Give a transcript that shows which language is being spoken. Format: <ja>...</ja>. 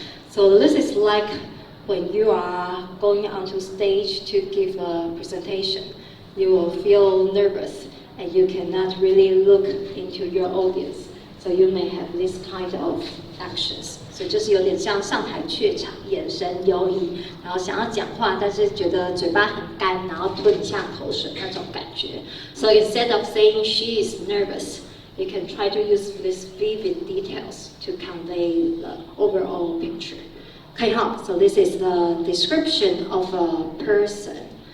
<en>So this is like when you are going onto stage to give a presentation. You will feel nervous and you cannot really look into your audience. So you may have this kind of actions.</en> <zh>所以就是有点像上台怯场，眼神游移，然后想要讲话，但是觉得嘴巴很干，然后吞一下口水那种感觉。</zh> <en>So instead of saying she is nervous, you can try to use these vivid details to convey the overall picture. Okay, so this is the description of a person.</en>